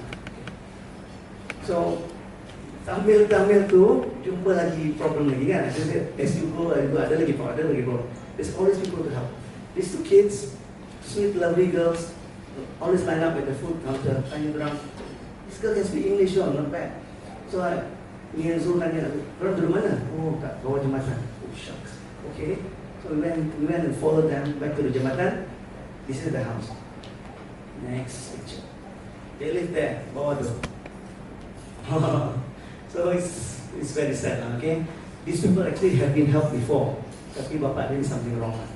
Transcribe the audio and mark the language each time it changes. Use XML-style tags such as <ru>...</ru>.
<ms>Okay. So sambil tu jumpa lagi problem lagi kan?</ms> <en>As you go,</en> <ms>ada lagi</ms> <en>problem. There's always people to help. These two kids, sweet, lovely girls, always line up at the food counter,</en> <ms>tanya orang,</ms> <en>this girl can speak English, not bad. So me and</en> <ms>Zul tanya, orang dari mana? Oh, kat bawah jambatan.</ms> <en>Oh, shucks.</en> <ms>Okay.</ms> <en>So we went and followed them back to the jambatan. This is the house. Next picture. They live there,</en> <ms>bawah tu.</ms> <en>So it's very sad, okay? These people actually have been helped before,</en> <ms>tapi bapak</ms> <en>doing something wrong.</en>